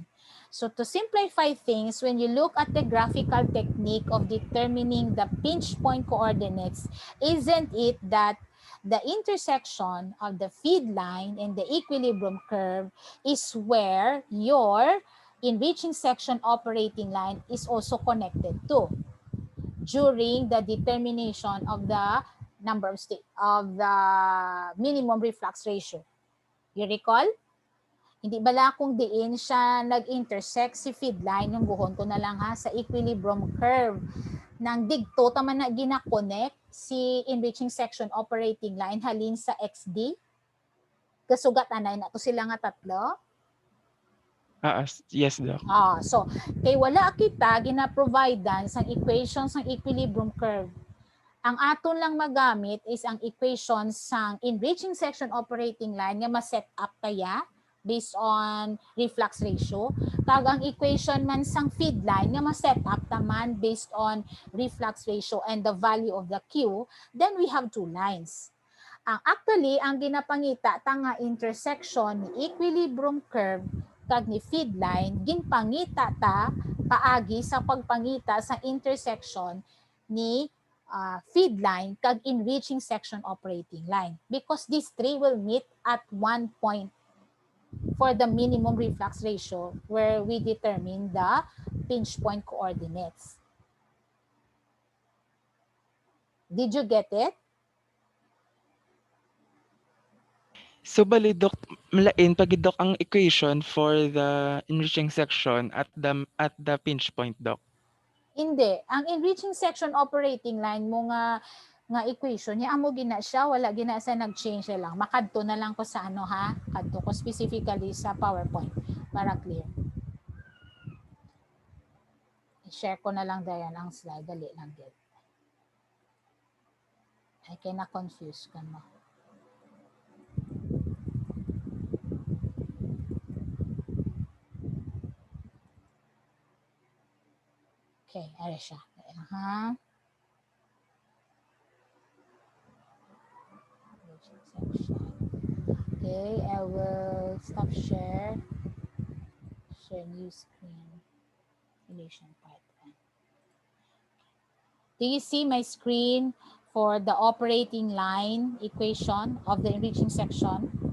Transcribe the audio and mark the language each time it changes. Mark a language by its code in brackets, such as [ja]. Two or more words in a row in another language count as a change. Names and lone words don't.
[en] So to simplify things, when you look at the graphical technique of determining the pinch point coordinates, isn't it that the intersection of the feed line and the equilibrium curve is where your enriching section operating line is also connected to during the determination of the number of state of the minimum reflux ratio. You recall? [hil] Hindi bala kung diin siya nag-intersect si [en] feed line, [hil] yung buhon ko na lang ha, sa [en] equilibrium curve [hil] ng digto tama na gina-connect si [en] enriching section operating line [hil] halin sa XD. Kasugat anay na to sila nga tatlo. [en] Yes, Doc. [hil] So kay wala kita gina-providean sang equation sang [en] equilibrium curve. [hil] Ang aton lang magamit is ang equation sang [en] enriching section operating line [hil] nga ma-set up kaya based on [en] reflux ratio. [hil] Kag ang equation man sang [en] feed line [hil] nga ma-set up taman [en] based on reflux ratio and the value of the Q, then we have two lines. Actually, [hil] ang ginapangita tanga intersection ni [en] equilibrium curve [hil] kag ni [en] feed line, [hil] ginpangita ta paagi sa pagpangita sa intersection ni [en] feed line [hil] kag [en] enriching section operating line because these three will meet at one point for the minimum reflux ratio where we determine the pinch point coordinates. Did you get it? So [hil] bali Doc, malain pag Doc ang [en] equation for the enriching section at the pinch point, Doc. [hil] Hindi. Ang [en] enriching section operating line [hil] mo nga nga equation niya amo gina siya, wala gina sa nag-change lang. Makadto na lang ko sa ano ha, kadto ko specifically sa PowerPoint para clear. I-share ko na lang dayan ang slide, dali lang din. Ay kay na confuse ka mo. Okay, ari siya. Ha? [en] Okay, I will stop share. Share new screen. Relation part 1. Do you see my screen for the operating line equation of the enriching section?